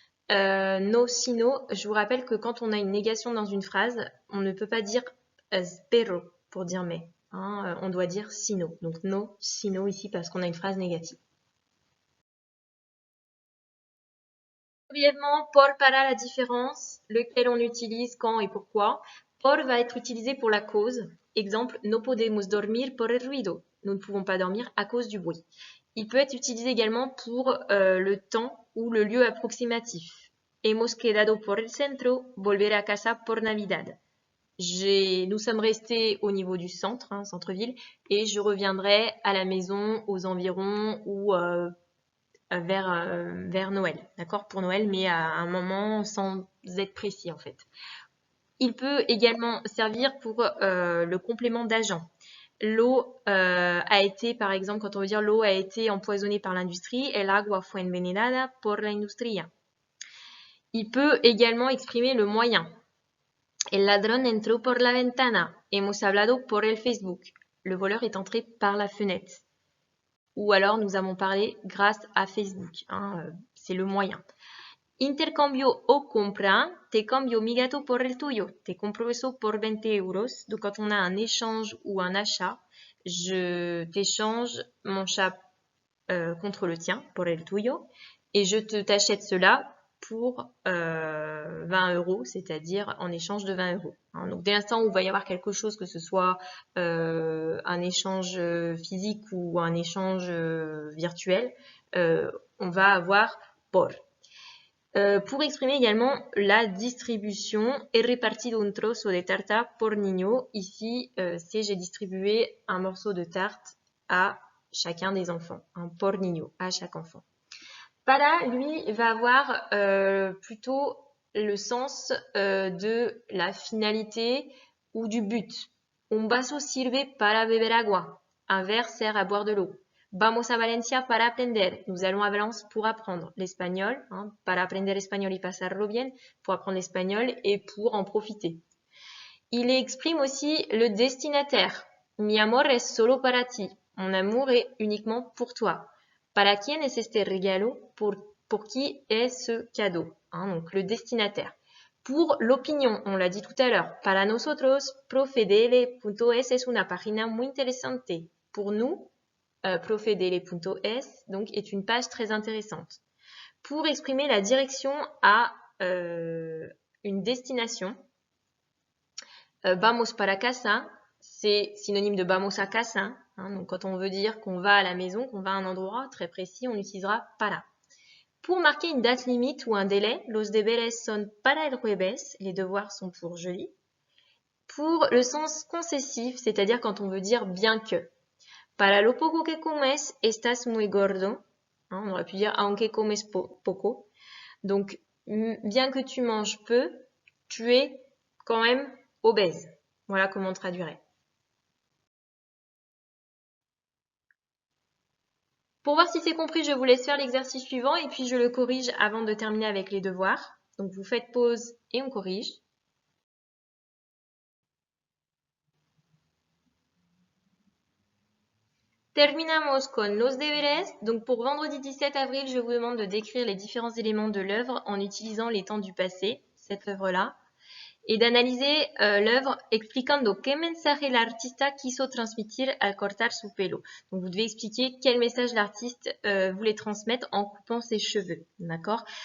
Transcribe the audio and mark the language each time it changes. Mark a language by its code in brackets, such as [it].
[es] No sino, [fr] je vous rappelle que quand on a une négation dans une phrase, on ne peut pas dire spero pour dire mais. Hein, on doit dire sino. Donc no sino ici parce qu'on a une phrase négative. Brièvement, por para la différence, lequel on utilise quand et pourquoi. Por va être utilisé pour la cause. [es] Exemple, no podemos dormir por el ruido. [fr] Nous ne pouvons pas dormir à cause du bruit. Il peut être utilisé également pour le temps ou le lieu approximatif. [es] Hemos quedado por el centro, volver a casa por Navidad. [fr] Nous sommes restés au niveau du centre, hein, centre-ville, et je reviendrai à la maison, aux environs ou vers Noël, d'accord, pour Noël, mais à un moment sans être précis en fait. Il peut également servir pour le complément d'agent. L'eau a été, par exemple, quand on veut dire l'eau a été empoisonnée par l'industrie, [es] el agua fue envenenada por la industria. [fr] Il peut également exprimer le moyen. [es] El ladrón entró por la ventana. Hemos hablado por el Facebook. [fr] Le voleur est entré par la fenêtre. Ou alors nous avons parlé grâce à Facebook. Hein, c'est le moyen. [es] Intercambio o compra, te cambio mi gato por el tuyo. Te compro eso por 20 euros. [fr] Donc quand on a un échange ou un achat, je t'échange mon chat contre le tien, [es] por el tuyo, [fr] et je t'achète cela pour 20 euros, c'est-à-dire en échange de 20 euros. Hein, donc dès l'instant où il va y avoir quelque chose, que ce soit un échange physique ou un échange virtuel, on va avoir por. Pour exprimer également la distribution, [es] he repartido un trozo de tarta por niño. [fr] Ici, c'est j'ai distribué un morceau de tarte à chacun des enfants, [es] un por niño, [fr] à chaque enfant. Para, lui, va avoir plutôt le sens de la finalité ou du but. [es] Un vaso sirve para beber agua. [fr] Un verre sert à boire de l'eau. [es] Vamos a Valencia para aprender. [fr] Nous allons à Valence pour apprendre l'espagnol, hein, [es] para aprender español y pasarlo bien, [fr] pour apprendre l'espagnol et pour en profiter. Il exprime aussi le destinataire. [es] Mi amor es solo para ti. [fr] Mon amour est uniquement pour toi. [es] Para quién es este regalo? [fr] Pour qui est ce cadeau? Hein, donc le destinataire. Pour l'opinion, on l'a dit tout à l'heure. [es] Para nosotros, profedele.es es una página muy interesante. [fr] Pour nous, profedele.es donc est une page très intéressante. Pour exprimer la direction à une destination, [es] vamos para casa, [fr] c'est synonyme de [es] vamos a casa. [fr] Hein, donc quand on veut dire qu'on va à la maison, qu'on va à un endroit très précis, on utilisera para. Pour marquer une date limite ou un délai, [es] los deberes son para el jueves, [fr] les devoirs sont pour jeudi. Pour le sens concessif, c'est-à-dire quand on veut dire bien que. [es] Para lo poco que comes, estás muy gordo. [fr] Hein, on aurait pu dire [es] aunque comes poco. [fr] Donc, bien que tu manges peu, tu es quand même obèse. Voilà comment on traduirait. Pour voir si c'est compris, je vous laisse faire l'exercice suivant et puis je le corrige avant de terminer avec les devoirs. Donc, vous faites pause et on corrige. [es] Terminamos con los deberes. [fr] Donc pour vendredi 17 avril, je vous demande de décrire les différents éléments de l'œuvre en utilisant les temps du passé, cette œuvre-là. et d'analyser l'œuvre [es] explicando qué mensaje el artista quiso transmitir al cortar su pelo. [fr] Donc vous devez expliquer quel message l'artiste voulait transmettre en coupant ses cheveux, d'accord?